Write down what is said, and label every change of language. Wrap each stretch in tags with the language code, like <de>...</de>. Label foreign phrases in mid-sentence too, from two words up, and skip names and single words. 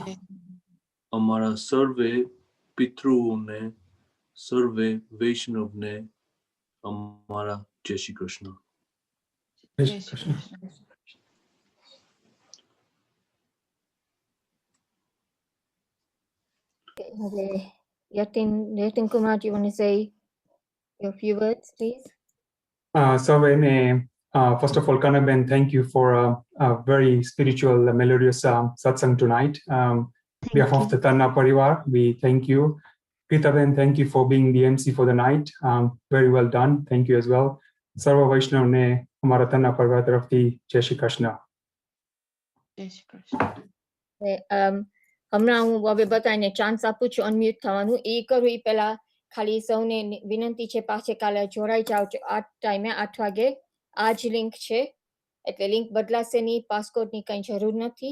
<gu>અમારા સર્વે પિતૃઓને સર્વે વૈષ્ણવને અમારા જય શ્રી કૃષ્ણ. જય શ્રી કૃષ્ણ.</gu> <en>Okay, Yatin Kumar, do you want to say a few words, please? First of all, Kanaben, thank you for a very spiritual, melodious satsang tonight. On behalf of the Tanna Parivar, we thank you. Kitaben, thank you for being the MC for the night. Very well done. Thank you as well.</en> <gu>સર્વ વૈષ્ણવ ને અમારા તન્ના પરિવાર તરફથી જય શ્રી કૃષ્ણ. હમણાં હું હવે બધાને ચાન્સ આપું છું અનમ્યુટ થવાનું. એ કરું એ પહેલા ખાલી સૌને વિનંતી છે પાછે કાલે જોડાઈ જાઓ છો આ ટાઈમે 8 વાગે. આ જ લિંક છે એટલે લિંક બદલાશે નહીં, પાસકોડની કંઈ જરૂર નથી.</gu>